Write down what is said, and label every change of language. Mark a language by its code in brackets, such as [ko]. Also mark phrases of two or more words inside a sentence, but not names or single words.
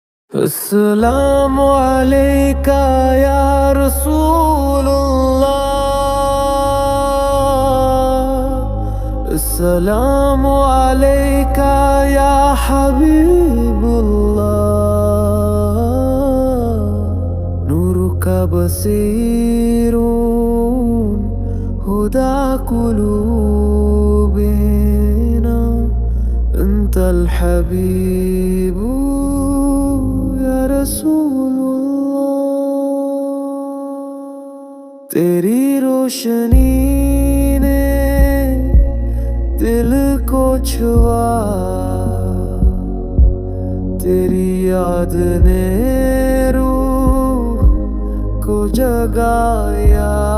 [ar] السلام عليك يا رسول الله. السلام عليك يا حبيب الله. نورك بصير هدى قلوبنا أنت الحبيب يا رسول الله. [hi] तेरी रोशनी ने दिल को छुआ, तेरी याद ने रूह को जगाया।